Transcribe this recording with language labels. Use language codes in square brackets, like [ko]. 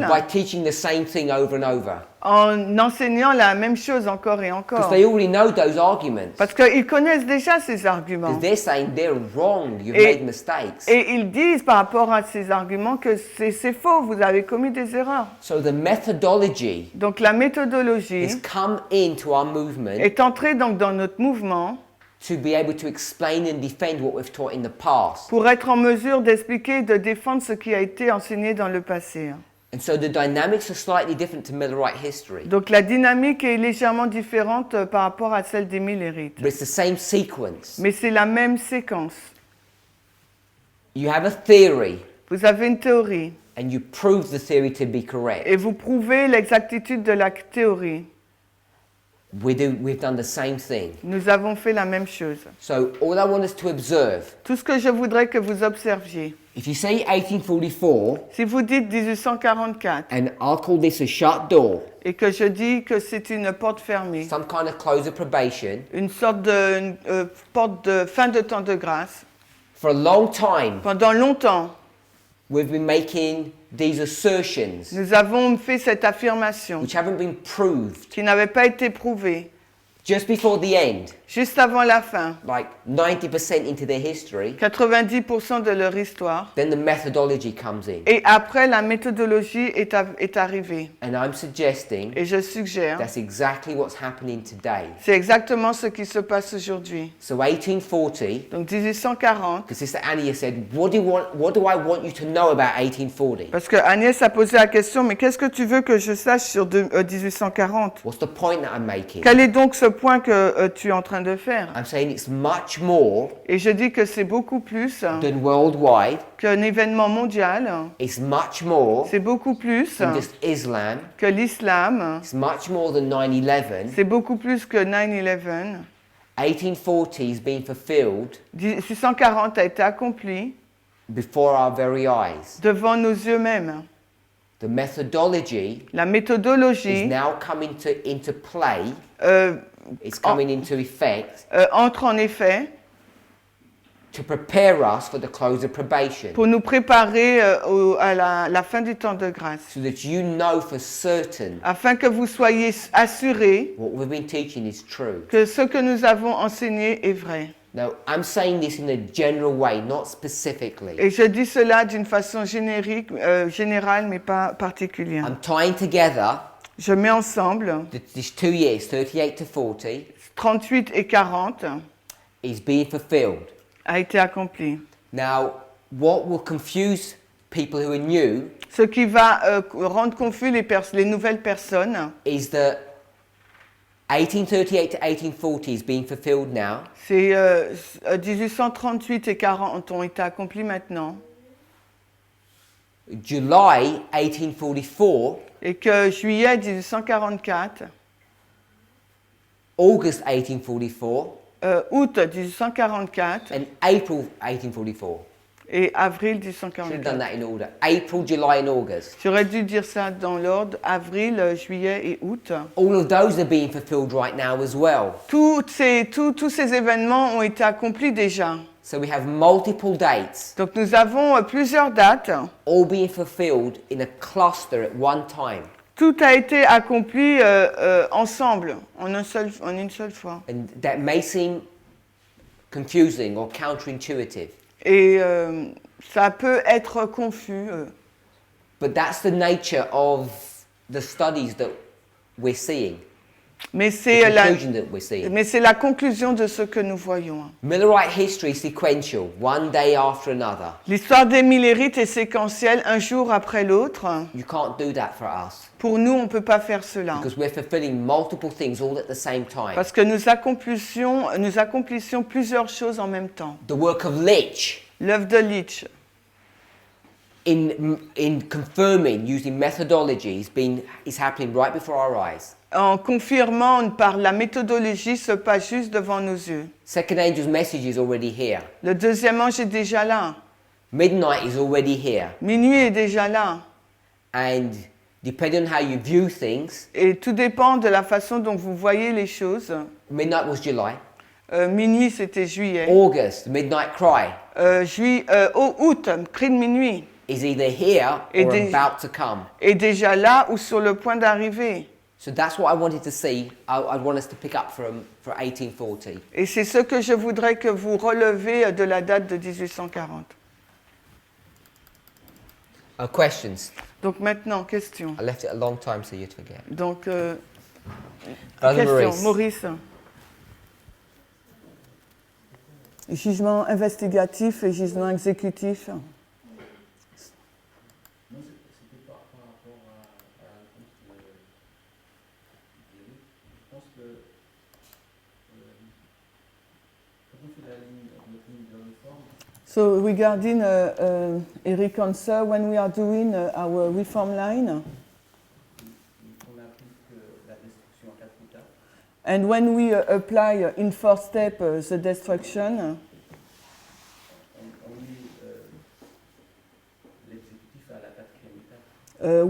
[en] by teaching the same thing over and over. [fr] en enseignant la même chose encore et [en] Because [fr] encore. [en] they already know those arguments. [fr] Parce qu'ils connaissent déjà ces arguments. [en] Because they're saying they're wrong, you've [fr] Et- [en] made mistakes. [fr] Et ils disent par rapport à ces arguments que c'est faux, vous avez commis des erreurs. [en] So the methodology [fr] Donc la méthodologie [en] has come into our movement [fr] est entrée donc dans notre mouvement [en] to be able to explain and defend what we've taught in the past. [fr] pour être en mesure d'expliquer et de défendre ce qui a été enseigné dans le passé. [en] And so the dynamics are slightly different to Millerite history. [fr] Donc la dynamique est légèrement différente par rapport à celle des Millerites. [en] But it's the same sequence. [fr] Mais c'est la même séquence. [en] You have a theory [fr] Vous avez une théorie [en] and you prove the theory to be correct. [fr] et vous prouvez l'exactitude de la théorie. [en] We've done the same thing. [fr] Nous avons fait la même chose. [en] So all I want us to observe, [fr] Tout ce que je voudrais que vous observiez, [en] if you say 1844, [fr] si vous dites 1844 [en] and I'll call this a shut door, [fr] et que je dis que c'est une porte fermée, [en] some kind of close of probation, [fr] une sorte de porte de fin de temps de grâce, [en] for a long time [fr] pendant longtemps, [en] we've been making these assertions [fr] nous avons fait cette affirmation [en] which haven't been proved. [fr] qui n'avait pas été prouvée. [en] Just before the end, [fr] Juste avant la fin, [en] like 90% into their history, [fr] 90% de leur histoire, [en] then the methodology comes in. [fr] et après la méthodologie est arrivée. [en] And I'm suggesting [fr] Et je suggère, [en] that's exactly what's happening today. [fr] c'est exactement ce qui se passe aujourd'hui. [en] So 1840, [fr] Donc 1840, [en] because Sister Annie said, what do I want you to know about 1840? [fr] parce que Agnès a posé la question, mais qu'est-ce que tu veux que je sache sur 1840? [en] What's the point that I'm making? [fr] Quel est donc ce point que tu es en train de faire. [en] I'm saying it's much more [fr] Et je dis que c'est beaucoup plus [en] than worldwide. [fr] qu'un événement mondial. [en] It's much more [fr] C'est beaucoup plus [en] than just Islam. [fr] que l'islam. [en] It's much more than 9/11. [fr] C'est beaucoup plus que 9/11. [en] 1840 is being fulfilled [fr] 1840 a été accompli [en] before our very eyes. [fr] devant nos yeux mêmes. [en] The methodology [fr] La [en] is [fr] méthodologie [en] now coming into play. euh, It's coming into effect [fr] entre en effet [en] to prepare us for the close of probation, [fr] pour nous préparer à la fin du temps de grâce, [en] so that you know for certain [fr] afin que vous soyez assurés [en] what we've been teaching is true. [fr] que ce que nous avons enseigné est vrai. [en] Now, I'm saying this in a general way, not specifically. [fr] Et je dis cela d'une façon générique, générale, mais pas particulière. [en] I'm tying together [fr] Je mets ensemble [en] these 2 years, 38 to 40, [fr] 38 et 40 [en] is being fulfilled. [fr] a été accompli. [en] Now, what will confuse people who are new [fr] Ce qui va rendre confus les nouvelles personnes, [en] is that 1838 to 1840 is being fulfilled now. [fr] c'est 1838 et 40 ont été accomplis maintenant. [en] July 1844, [fr] Et que juillet 1844, [en] August 1844, [fr] août 1844 [en] and April 1844. [fr] et avril [en] Should have done [fr] 1844. [en] that in order. April, July, and August. [fr] J'aurais dû dire ça dans l'ordre, avril, juillet et août. [en] All of those are being fulfilled right now as well. [fr] Tous ces événements ont été accomplis déjà. [en] So we have multiple dates, [fr] Donc nous avons plusieurs dates. [en] all being fulfilled in a cluster at one time. [fr] Tout a été accompli ensemble, en une seule fois. [en] And that may seem confusing or counterintuitive, [fr] Et ça peut être confus. [en] but that's the nature of the studies that we're seeing, [fr] Mais [en] the [fr] c'est [en] conclusion that we're seeing. [fr] la conclusion de ce que nous voyons. [en] Millerite history is sequential, one day after another. [fr] L'histoire des Millérites est séquentielle, un jour après l'autre. [en] You can't do that for us [fr] Pour nous, on ne peut pas faire cela. [en] because we're fulfilling multiple things all at the same time. [fr] Parce que nous accomplissions plusieurs choses en même temps. [en] The work of Lich [fr] L'œuvre de Leach, [en] in confirming using methodology is happening right before our eyes. [fr] en confirmant par la méthodologie, se passe juste devant nos yeux. [en] Second angel's message is already here. [fr] Le deuxième ange est déjà là. [en] Midnight is already here. [fr] Minuit est déjà là. [en] And depending on how you view things, [fr] Et tout dépend de la façon dont vous voyez les choses. [en] midnight was July. [fr] Minuit, c'était juillet. [en] August, midnight cry, [fr] Août, cri de minuit, [en] is either here [fr] Et [en] or [fr] des- [en] about to come. [fr] est déjà là ou sur le point d'arriver. [en] So that's what I wanted to see. I'd want us to pick up for 1840. [fr] Et c'est ce que je voudrais que vous relevez de la date de 1840. [en] Questions? [fr] Donc maintenant, question. [en] I left it a long time so you'd forget. [fr] Donc, [en] Brother [fr] question, [en] Maurice. [fr] Jugement investigatif et jugement exécutif. Moi, c'était par rapport à la réponse d'Éric. Je pense que quand on fait notre ligne de réforme, [en] So regarding Eric answer, when we are doing our reform line, [fr] on applique la destruction en 4 étapes. [en] and when we apply in 4 step the destruction, [fr] On met l'exécutif à la 4e étape.